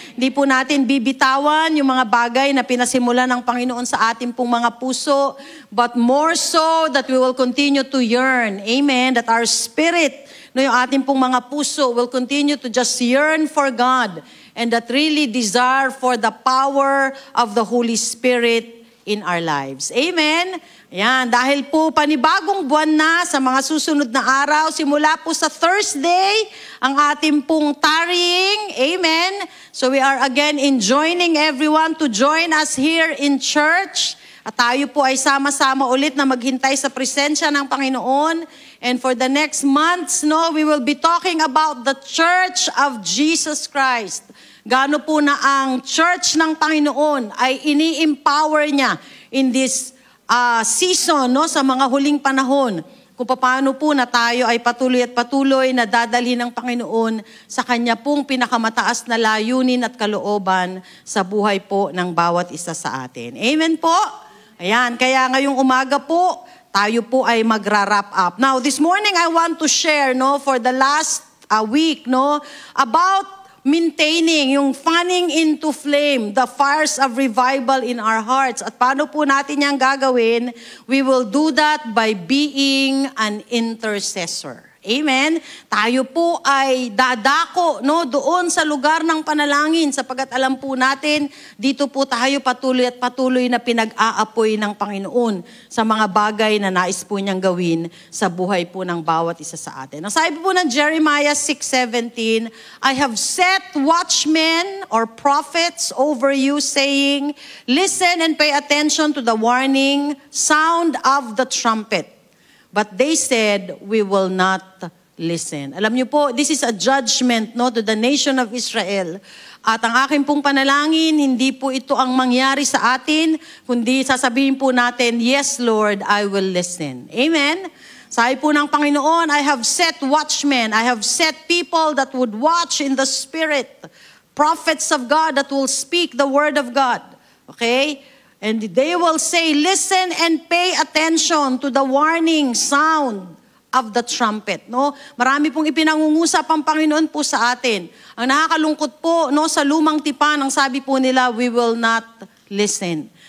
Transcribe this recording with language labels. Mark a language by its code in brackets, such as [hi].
[tl] Hindi po natin bibitawan yung mga bagay na pinasimulan ng Panginoon sa ating pong mga puso, [en] but more so that we will continue to yearn. [tl] Amen? [en] That our spirit, no, [tl] yung ating pong mga puso [en] will continue to just yearn for God and that really desire for the power of the Holy Spirit in our lives. Amen? [tl] Yan, dahil po panibagong buwan na sa mga susunod na araw, simula po sa Thursday, ang ating pong tarrying. Amen? [en] So we are again enjoining everyone to join us here in church. [tl] At tayo po ay sama-sama ulit na maghintay sa presensya ng Panginoon. [en] And for the next months, no, we will be talking about the Church of Jesus Christ. [tl] Gaano po na ang Church ng Panginoon ay ini-empower niya [en] in this season, [tl] no, sa mga huling panahon, kung paano po na tayo ay patuloy at patuloy na dadalhin ng Panginoon sa Kanya pong pinakamataas na layunin at kalooban sa buhay po ng bawat isa sa atin. Amen po? Ayan, kaya ngayong umaga po, tayo po ay magra-wrap up. [en] Now, this morning I want to share, no, for the last week, no, about maintaining yung fanning into flame, the fires of revival in our hearts. [tl] At paano po natin yan gagawin? [en] We will do that by being an intercessor. Amen? [tl] Tayo po ay dadako, no, doon sa lugar ng panalangin sapagkat alam po natin, dito po tayo patuloy at patuloy na pinag-aapoy ng Panginoon sa mga bagay na nais po niyang gawin sa buhay po ng bawat isa sa atin. Ang sabi po ng Jeremiah 6:17, [en] I have set watchmen or prophets over you saying, listen and pay attention to the warning sound of the trumpet. But they said, we will not listen. [tl] Alam niyo po, [en] this is a judgment, no, to the nation of Israel. [tl] At ang aking pong panalangin, hindi po ito ang mangyari sa atin, kundi sasabihin po natin, [en] yes, Lord, I will listen. [tl] Amen? Sabi po ng Panginoon, [en] I have set watchmen, I have set people that would watch in the Spirit, prophets of God that will speak the word of God. Okay? And they will say, listen and pay attention to the warning sound of the trumpet. No? [tl] Marami pong ipinangungusap ang Panginoon po sa atin. Ang nakakalungkot po, no, sa lumang tipan, ang sabi po nila, [en] we will not listen.